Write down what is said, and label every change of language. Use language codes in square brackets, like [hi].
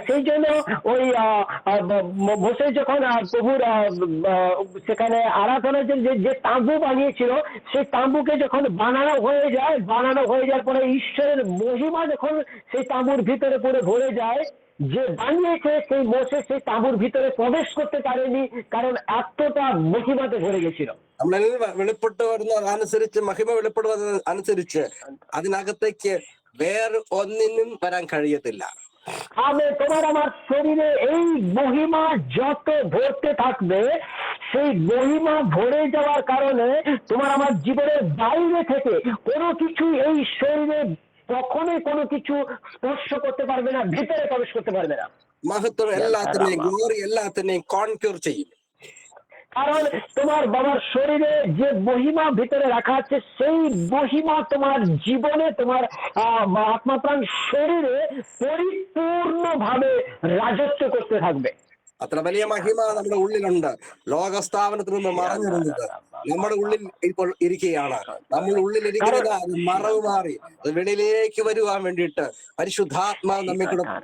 [bn] সেই জন্য ওই মোশে যখন প্রভুর সেখানে আরাধনার যে তাঁবু বানিয়েছিল, সেই তাঁবুকে যখন বানানো হয়ে যাওয়ার পরে ঈশ্বরের মহিমা যখন সেই তাঁবুর ভিতরে পুরো ভরে যায়, যে বানিয়েছে সেই মোশে সেই তাঁবুর ভিতরে প্রবেশ করতে পারেনি, কারণ এতটা মহিমাতে ভরে গেছিল। [ml] വെളിപ്പെട്ട് വരുന്ന അനുസരിച്ച് മഹിമ വെളിപ്പെടുന്നത് അനുസരിച്ച് അതിനകത്തേക്ക് വേറെ ഒന്നിനും വരാൻ കഴിയത്തില്ല. [bn] তোমার আমার শরীরে এই মহিমা যত ভরতে থাকবে, সেই মহিমা ভরে যাওয়ার কারণে তোমার আমার জীবনের বাইরে থেকে কোনো কিছু এই শরীরে কখনোই কোনো কিছু স্পর্শ করতে পারবে না, ভিতরে প্রবেশ করতে পারবে না। [ml] മഹത്വം എല്ലാത്തിനെയും ഗ്ലോറി എല്ലാത്തിനെയും കോൺക്യൂർ ചെയ്യും। [bn] কারণ তোমার বাবার শরীরে যে মহিমা ভিতরে রাখা আছে, সেই মহিমা তোমার জীবনে, তোমার আত্মা প্রাণ শরীরে পরিপূর্ণভাবে রাজত্ব করতে থাকবে। [ml] അത്ര വലിയ മഹിമ നമ്മുടെ ഉള്ളിലുണ്ട്. ലോകസ്ഥാപനത്തിൽ നിന്ന് മറഞ്ഞിരുന്നത് നമ്മുടെ ഉള്ളിൽ ഇപ്പോൾ ഇരിക്കുകയാണ്. നമ്മുടെ ഉള്ളിൽ ഇരിക്കുന്നത് അത് മറവ് മാറി അത് വെളിയിലേക്ക് വരുവാൻ വേണ്ടിയിട്ട് പരിശുദ്ധാത്മാവ് നമ്മെ കൂടെ